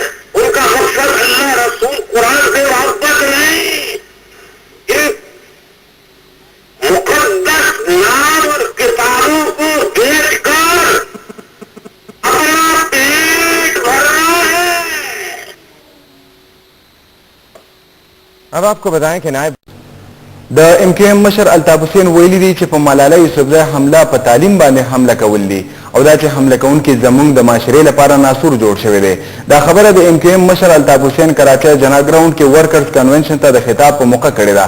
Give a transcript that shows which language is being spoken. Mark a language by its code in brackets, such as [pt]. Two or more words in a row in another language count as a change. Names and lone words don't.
[ur] ان کا مقصد اللہ رسول قرآن سے محبت نہیں، ان مقدس نام اور کتابوں کو بیچ کر اپنا پیٹ بھرنا ہے. اب آپ کو بتائیں کہ نائب [ps] د MQM مشر الطاف حسین ویلي دي چې په ملاله یوسفزۍ حمله په تعلیم باندې حمله کول دي او دا چې حمله کوونکي زموږ د معاشرې لپاره ناسور جوړ شوی دی. دا خبره د MQM مشر الطاف حسین کراچۍ جنا ګراوند کې ورکرز کنونشن ته د خطاب په موقع کړی ده.